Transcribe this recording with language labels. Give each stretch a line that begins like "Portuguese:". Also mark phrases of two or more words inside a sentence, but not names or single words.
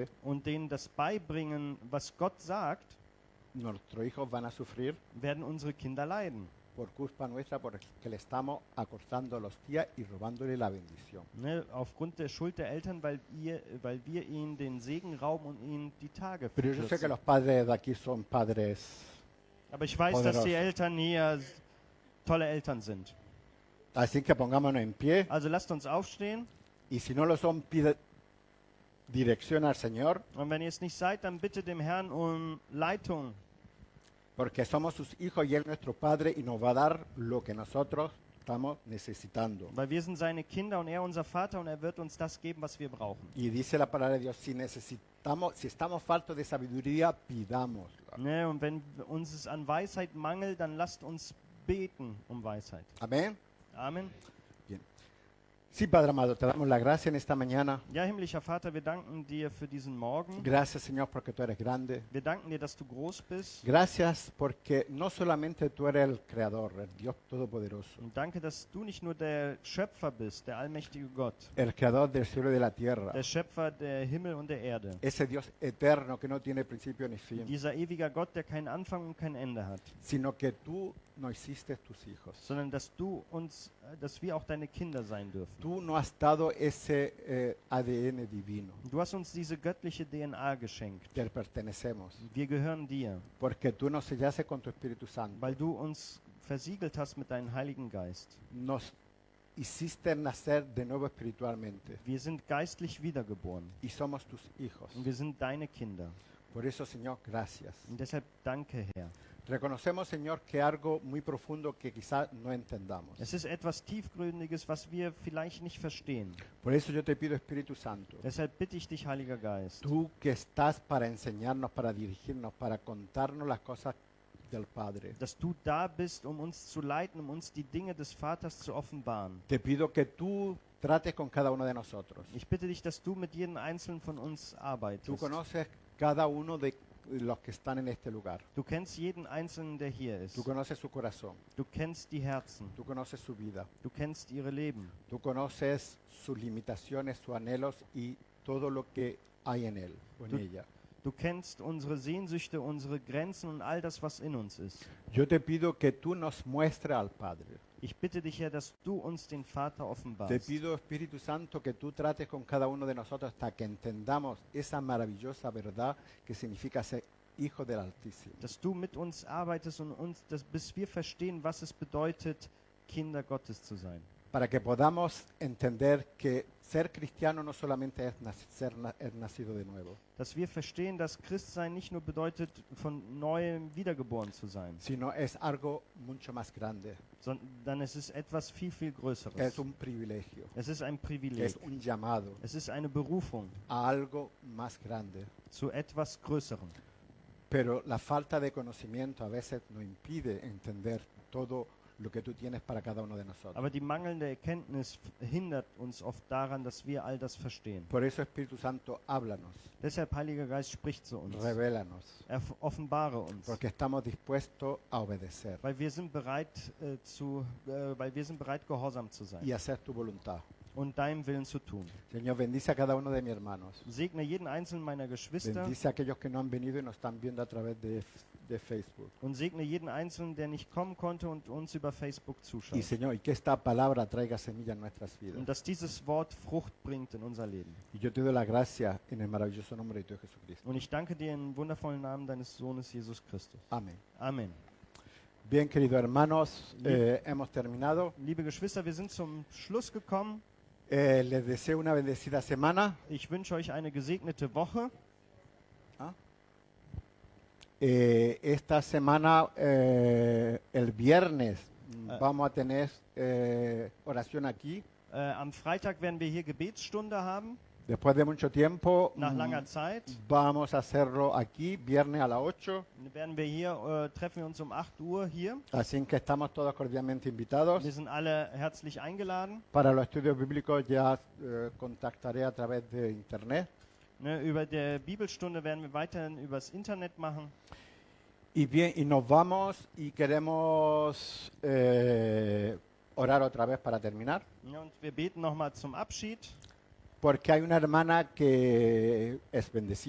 German: und denen das beibringen, was Gott sagt,
Spanish: nuestros hijos van a sufrir
German: werden unsere Kinder leiden.
Spanish: por culpa nuestra porque le estamos acortando los días y robándole la bendición.
German: Ne, aufgrund der Schuld der Eltern, weil wir ihnen den Segen rauben und ihnen die Tage
Spanish: Pero yo sé que
German: verkürzen.
Spanish: los padres de aquí son padres.
German: Aber ich weiß, dass die
Spanish: Poderoso.
German: Eltern hier tolle Eltern sind.
Spanish: Así que pongámonos en pie
German: Also lasst uns aufstehen.
Spanish: y si no lo son, pide dirección al Señor
German: Und wenn ihr es nicht seid, dann bitte dem Herrn um Leitung.
Spanish: porque somos sus hijos y Él es nuestro Padre y nos va a dar lo que nosotros estamos necesitando.
German: Weil wir sind seine Kinder und er unser Vater und er wird uns das geben, was wir brauchen.
Spanish: Y dice la palabra de Dios, si estamos faltos de sabiduría, pidámosla.
German: Ne, und wenn uns es an Weisheit mangelt, dann lasst uns beten um Weisheit.
Spanish: Amén.
German: Amen.
Spanish: Sí, Padre amado, te damos la gracia en esta mañana.
German: Ja, himmlischer Vater, wir danken dir für diesen Morgen.
Spanish: Gracias, Señor, porque tú eres grande.
German: Wir danken dir, dass du groß bist.
Spanish: Gracias porque no solamente tú eres el Creador, el Dios Todopoderoso,
German: Und danke, dass du nicht nur der Schöpfer bist, der allmächtige Gott,
Spanish: el Creador del cielo y de la tierra,
German: der Schöpfer der Himmel und der Erde.
Spanish: ese Dios eterno que no tiene principio ni fin,
German: Dieser ewiger Gott, der keinen Anfang und kein Ende hat,
Spanish: sino que tú nos hiciste tus hijos.
German: sondern dass wir auch deine Kinder sein dürfen.
Spanish: Tú nos has dado ese ADN divino,
German: Du hast uns diese göttliche DNA geschenkt.
Spanish: te pertenecemos,
German: Wir gehören dir,
Spanish: porque tú nos sellaste con tu Espíritu Santo,
German: weil du uns versiegelt hast mit deinem Heiligen Geist.
Spanish: nos hiciste nacer de nuevo espiritualmente
German: Wir sind geistlich wiedergeboren
Spanish: y somos tus hijos.
German: und wir sind deine Kinder.
Spanish: Por eso, Señor, gracias.
German: Und deshalb danke, Herr.
Spanish: Reconocemos, Señor, que algo muy profundo que quizás no entendamos.
German: Es ist etwas Tiefgründiges, was wir vielleicht nicht verstehen.
Spanish: Por eso yo te pido, Espíritu Santo,
German: Deshalb bitte ich dich, Heiliger Geist,
Spanish: tú que estás para enseñarnos, para dirigirnos, para contarnos las cosas del Padre.
German: dass du da bist, um uns zu leiten, um uns die Dinge des Vaters zu offenbaren.
Spanish: Te pido que tú trates con cada uno de nosotros.
German: Ich bitte dich, dass du mit jedem Einzelnen von uns
Spanish: Tú
German: arbeitest.
Spanish: conoces cada uno de los que están en este lugar.
German: Du kennst jeden Einzelnen, der hier ist.
Spanish: Tú conoces su corazón.
German: Du kennst die Herzen.
Spanish: Tú conoces su vida.
German: Du kennst ihre Leben.
Spanish: Tú conoces sus limitaciones, sus anhelos y todo lo que hay en él o en Tú- ella.
German: Du kennst unsere Sehnsüchte, unsere Grenzen und all das, was in uns ist.
Spanish: Yo te pido que tú nos muestres al Padre.
German: Ich bitte dich, Herr, dass du uns den Vater
Spanish: Te
German: offenbarst.
Spanish: pido, Espíritu Santo, que tú trates con cada uno de nosotros hasta que entendamos esa maravillosa verdad que significa ser hijo del Altísimo.
German: Dass du mit uns arbeitest und bis wir verstehen, was es bedeutet, Kinder Gottes zu sein.
Spanish: Para que podamos entender que ser cristiano no solamente es ser nacido de nuevo,
German: Dass wir verstehen, dass Christsein nicht nur bedeutet, von neuem wiedergeboren zu sein,
Spanish: sino es algo mucho más grande.
German: sondern es ist etwas viel, viel Größeres.
Spanish: Es un privilegio,
German: Es ist ein Privileg.
Spanish: es un llamado
German: Es ist eine Berufung
Spanish: a algo más grande.
German: zu etwas Größerem.
Spanish: Pero la falta de conocimiento a veces nos impide entender todo lo que tú tienes para cada uno de nosotros.
German: Aber die mangelnde Erkenntnis hindert uns oft daran, dass wir all das verstehen.
Spanish: Por eso, Espíritu Santo, háblanos,
German: Deshalb, Heiliger Geist, sprich zu uns.
Spanish: revélanos,
German: Offenbare uns.
Spanish: porque estamos dispuestos a obedecer
German: Weil wir sind bereit, gehorsam zu sein
Spanish: y hacer tu voluntad.
German: und deinem Willen zu tun.
Spanish: Señor, bendice a cada uno de mis hermanos.
German: Segne jeden einzelnen meiner Geschwister
Spanish: Bendice a aquellos que no han venido y nos están viendo a través de Facebook.
German: und segne jeden einzelnen, der nicht kommen konnte und uns über Facebook
Spanish: Y
German: zuschaut.
Spanish: Señor, y que esta palabra traiga semilla en nuestras vidas.
German: Und dass dieses Wort Frucht bringt in unser Leben.
Spanish: Y yo te doy la gracia en el maravilloso nombre de tu Hijo Jesucristo.
German: Und ich danke dir im wundervollen Namen deines Sohnes Jesus Christus.
Spanish: Amén.
German: Amen.
Spanish: Bien, queridos hermanos, hemos terminado.
German: Liebe Geschwister, wir sind zum Schluss gekommen.
Spanish: Les deseo una bendecida semana.
German: Ich wünsche euch eine gesegnete Woche.
Spanish: Esta semana, el viernes, vamos a tener oración aquí.
German: Am Freitag werden wir hier Gebetsstunde haben,
Spanish: Después de mucho tiempo,
German: nach langer Zeit.
Spanish: vamos a hacerlo aquí, viernes a las 8.
German: Werden wir hier, treffen wir uns um 8 Uhr hier.
Spanish: Así que estamos todos cordialmente invitados.
German: Wir sind alle herzlich eingeladen.
Spanish: Para los estudios bíblicos ya contactaré a través de internet.
German: Ne, über der Bibelstunde werden wir weiterhin übers Internet machen.
Spanish: Y bien, y nos vamos y queremos orar otra vez para terminar.
German: Ja, und wir beten nochmal zum Abschied,
Spanish: Porque hay una hermana que es bendecida,